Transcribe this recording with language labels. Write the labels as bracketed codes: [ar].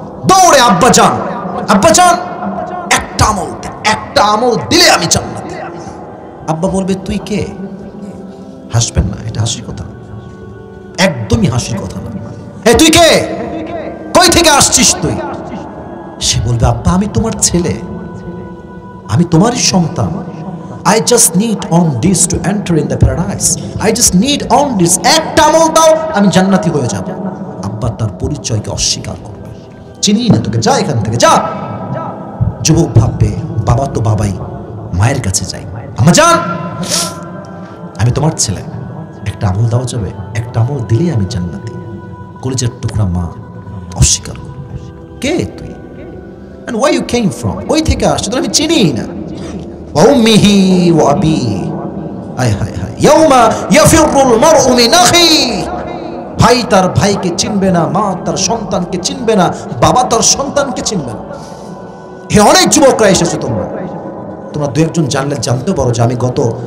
[bn] দৌড়ে আব্বা যান, আব্বা যান একটা আমল, একটা আমল দিলে আমি জান্নাতে। আব্বা বলবে তুই কে? হাসবেন না, এটা হাসির কথা, একদমই হাসির কথা না। তুই কে? কই থেকে আসছিস তুই? সে বলবে আব্বা আমি তোমার ছেলে, আমি তোমারই সন্তান। [en] I just need on this to enter in the paradise. I just need on this, [bn] একটা আমল দাও আমি জান্নাতি হয়ে যাব। আব্বা তার পরিচয়কে অস্বীকার করবে, চিনি না তোকে, যা এখান থেকে যা। যুবক ভাববে বাবা তো বাবাই, মায়ের কাছে যাই, আম্মা যান আমি তোমার ছেলে, একটা আমল দেওয়া যাবে? একটা আমল দিলেই আমি জান্নাতি। কলিজার টুকরা মা অস্বীকার করবে, কে তুই? [en] and where you came from, [bn] কই থেকে আসছিস? আমি চিনি না। [ar] وأمه وأبيه হায় হায় হায় ইয়াউমা ইয়াফিরুল মারউ মিন আখিহি। [bn] ভাই তার ভাইকে চিনবে না, মা তার সন্তানকে চিনবে না, বাবা তার সন্তানকে চিনবে না। হে অনেক যুবকরা এসেছো তোমরা 2-1 জন জানলে জানতে পারো যে আমি গত